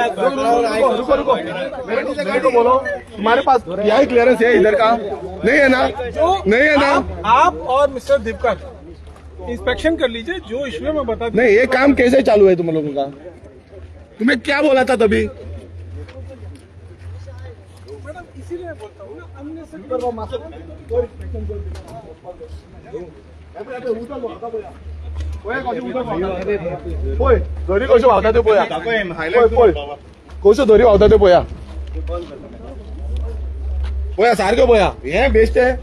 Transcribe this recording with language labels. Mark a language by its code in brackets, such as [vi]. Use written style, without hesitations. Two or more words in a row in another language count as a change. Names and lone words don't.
[hi] रुको मेरे को बोलो, तुम्हारे पास [en] PI clearance [hi] है इधर का? नहीं है ना? नहीं है ना? आप और मिस्टर दीपकर इंस्पेक्शन कर लीजिए, जो इश्यू मैं बता दूं. नहीं, ये काम कैसे चालू है तुम लोगों का? तुम्हें क्या बोला था तभी? मैडम इसीलिए बोलता हूँ ना, हमने [kok] पळय दोरी कश्यो व्हांवता त्यो पळया. पळय कश्यो दोरी व्हांवता त्यो पळया. पळया सारक्यो पळया. हे बेस्ट आहे.